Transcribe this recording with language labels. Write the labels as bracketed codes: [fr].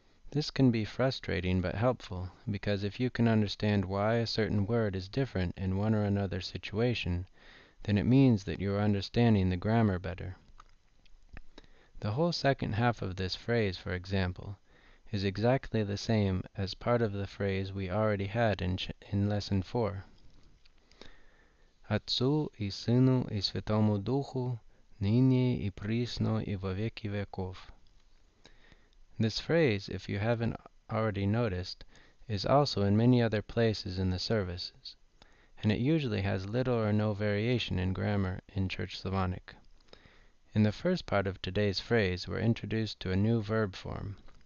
[en] This can be frustrating but helpful, because if you can understand why a certain word is different in one or another situation, then it means that you are understanding the grammar better. The whole second half of this phrase, for example, is exactly the same as part of the phrase we already had in Lesson 4. [cu] Отцу и Сыну и Святому Духу, ныне и присно и во веки веков. [en] This phrase, if you haven't already noticed, is also in many other places in the services, and it usually has little or no variation in grammar in Church Slavonic. In the first part of today's phrase, we're introduced to a new verb form.